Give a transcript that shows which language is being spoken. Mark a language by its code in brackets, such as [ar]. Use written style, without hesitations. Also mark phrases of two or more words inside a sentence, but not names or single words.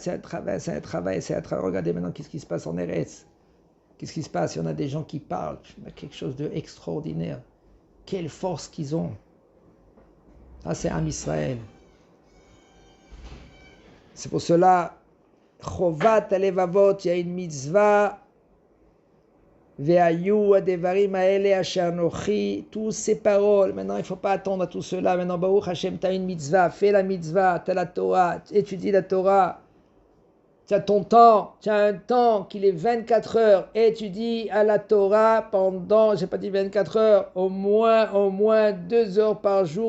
[fr] Regardez maintenant qu'est-ce qui se passe en Eretz. Qu'est-ce qui se passe? Il y en a des gens qui parlent. Quelque chose d'extraordinaire. Quelle force qu'ils ont. Ça, c'est Am Israël. C'est pour cela, Chovat alevavot, il y a une mitzvah. [he] והיו הדברים האלה אשר אנכי, [fr] tous ces paroles. Maintenant, il ne faut pas attendre à tout cela. Maintenant, [he] ברוך השם, [fr] tu as une mitzvah, fais la mitzvah, tu as la Torah, étudie la Torah. Tu as ton temps, tu as un temps qu'il est 24 heures. Étudie à la Torah pendant, je n'ai pas dit 24 heures, au moins 2 heures par jour.